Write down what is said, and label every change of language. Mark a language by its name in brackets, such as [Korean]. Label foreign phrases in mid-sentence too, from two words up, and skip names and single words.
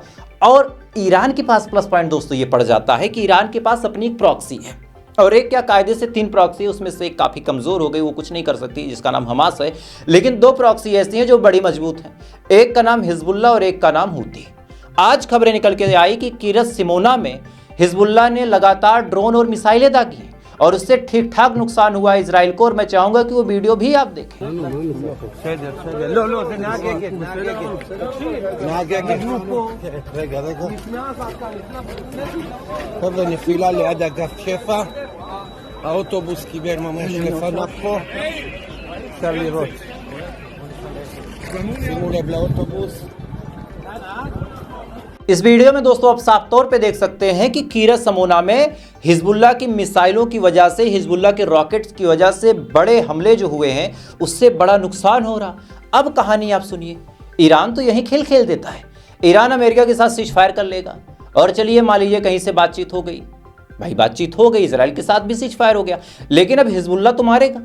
[Hindi] और ईरान के पास [English] plus point [Hindi] दोस्तों ये पड़ जाता है कि ईरान के पास अपनी एक प्रॉक्सी है, और एक क्या कायदे से 3 प्रॉक्सी है, उसमें से एक काफ़ी कमज़ोर हो गई, वो कुछ नहीं कर सकती, जिसका नाम हमास है। लेकिन 2 प्रॉक्सी ऐसी हैं जो बड़ी मजबूत हैं, एक का नाम हिजबुल्ला और एक का नाम हूती। आज खबरें निकल के आई कि किरत सिमोना में हिजबुल्ला ने लगातार ड्रोन और मिसाइलें दागी हैं और उससे ठीक ठाक नुकसान हुआ है इजराइल को। और मैं चाहूंगा कि वो वीडियो भी आप देखें। [Hebrew] נפילה ליד אגף שפע, האוטובוס קיבל ממש לפניו פה, אפשר לראות. שימו לב לאוטובוס. [Hindi] इस वीडियो में दोस्तों आप साफ तौर पे देख सकते हैं कि किरत समोना में हिजबुल्ला की मिसाइलों की वजह से, हिजबुल्ला के रॉकेट्स की वजह से बड़े हमले जो हुए हैं उससे बड़ा नुकसान हो रहा। अब कहानी आप सुनिए। ईरान तो यही खेल खेल देता है, ईरान अमेरिका के साथ [English] cease fire [Hindi] कर लेगा और चलिए मान लीजिए कहीं से बातचीत हो गई, भाई बातचीत हो गई, इजराइल के साथ भी [English] cease fire [Hindi] हो गया, लेकिन अब हिजबुल्ला तो मारेगा।